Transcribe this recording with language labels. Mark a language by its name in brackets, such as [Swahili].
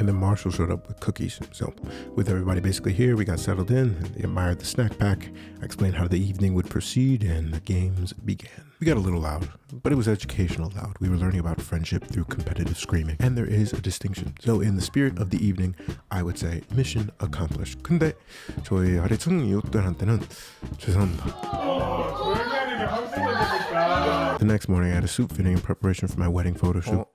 [English] And then Marshall showed up with cookies. So with everybody basically here, we got settled in, and they admired the snack pack. I explained how the evening would proceed, and the games began. We got a little loud, but it was educational loud. We were learning about friendship through competitive screaming. And there is a distinction. So in the spirit of the evening, I would say mission accomplished. [Korean] 근데 저희 아래층 이웃들한테는 죄송합니다. [English] The next morning, I had a suit fitting in preparation for my wedding photo shoot.